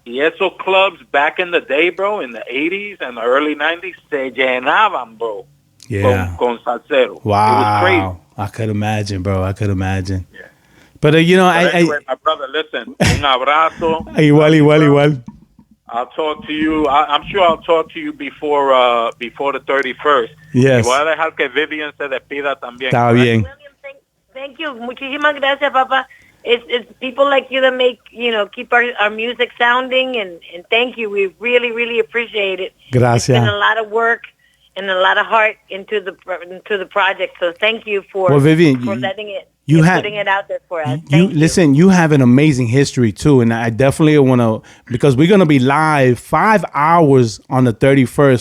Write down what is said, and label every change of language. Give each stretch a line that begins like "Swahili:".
English: Eso clubs back in the day, bro, in the 80s and the early 90s,
Spanish: se llenaban,
English: bro. Yeah.
Spanish: Con salsero.
English: Wow. It was crazy. I could imagine, bro. Yeah. But, Anyway, my brother, listen,
Spanish: un abrazo. Igual.
English: I'll talk to you. I'm sure I'll talk to you before the 31st. Yes.
Spanish: Y voy a dejar que Vivian se despida también. Está bien.
English: William, thank you.
Spanish: Muchísimas gracias, Papa.
English: It's people like you that make, keep our music sounding, and thank you. We really, really appreciate it.
Spanish: Gracias.
English: It's been a lot of work and a lot of heart into the project. So thank you for Vivian, letting it. Putting it out there for us. Listen, you have an amazing history too, and I definitely want to, because we're going to be live 5 hours on the 31st.